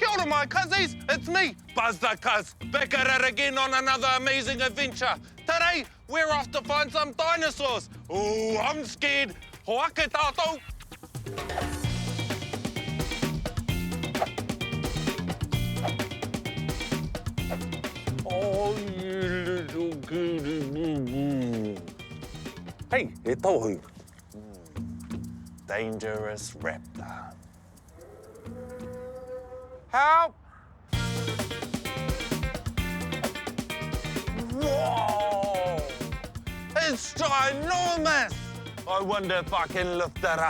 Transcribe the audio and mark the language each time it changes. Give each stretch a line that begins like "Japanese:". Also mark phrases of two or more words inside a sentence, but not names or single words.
English: my cuzzies, it's me, Buzz the Cuz, back at it again on another amazing adventure. Today, we're off to find some dinosaurs. Oh, I'm scared.
Māori: Hoake tātou.
English: Oh, you little goody.
Māori: Hey, e tohu.
English: Dangerous raptor. Help! Whoa! It's ginormous! I wonder if I can lift it up.